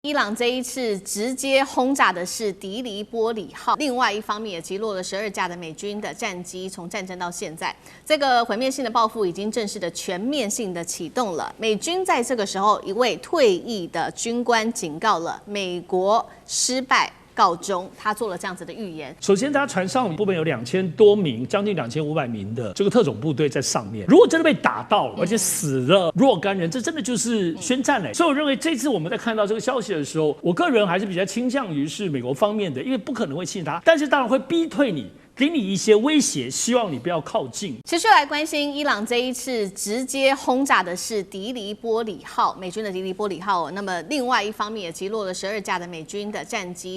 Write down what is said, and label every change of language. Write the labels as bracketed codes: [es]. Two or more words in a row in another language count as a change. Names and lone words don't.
[zh] 伊朗這一次直接轟炸的是迪黎波里號，另外一方面也擊落了12架的美軍的戰機。從戰爭到現在，這個毀滅性的報復已經正式的全面性的啟動了。美軍在這個時候，一位退役的軍官警告了美國失敗告終，他做了這樣子的預言。首先，他船上部分有2000多名，将近2500名的這個特種部隊在上面。如果真的被打到了，而且死了若干人，這真的就是宣戰嘞。所以我認為這次我们在看到這個消息的時候，我個人還是比較傾向於是美國方面的，因為不可能會信他，但是當然會逼退你。給你一些威脅，希望你不要靠近。持續來關心伊朗這一次直接轟炸的是迪黎波里號，美軍的迪黎波里號。那麼另外一方面也擊落了12架的美軍的戰機。